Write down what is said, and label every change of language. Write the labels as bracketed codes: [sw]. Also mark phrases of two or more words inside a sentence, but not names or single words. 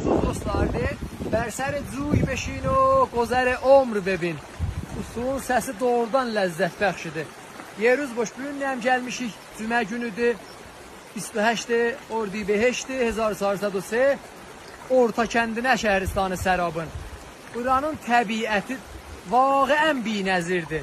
[az] dostlardır. [fa] بر سر جوی بشین و گذر عمر ببin. [az] Bu suyun səsi doğrudan ləzzət bəxşidir. Yerüz boş bu gün gəlmişik. Cümə günüdür. 28 Ordubehişdir 1403. Orta kəndinə Şəhristanı Sərabın. Buranın təbiəti vaqəən binəzirdir.